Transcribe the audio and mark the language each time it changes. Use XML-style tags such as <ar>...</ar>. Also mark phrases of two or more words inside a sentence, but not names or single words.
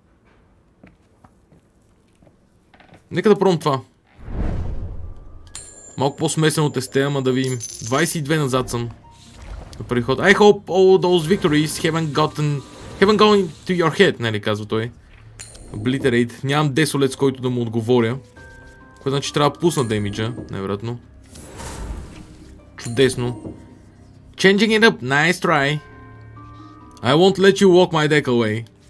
<bg>Нека да пробвам това. Малко по-смесено тесте, ама да видим. 22 назад съм. Първи ход.</bg> <en>I hope all those victories haven't gone to your head,</en> <bg>нали казва той.</bg> <en>Obliterate.</en> <bg>Нямам десолет, с който да му отговоря. Което значи трябва да пусна демиджа, най-вероятно. Чудесно.</bg> <en>Changing it up. Nice try. I won't let you walk my deck away.</en>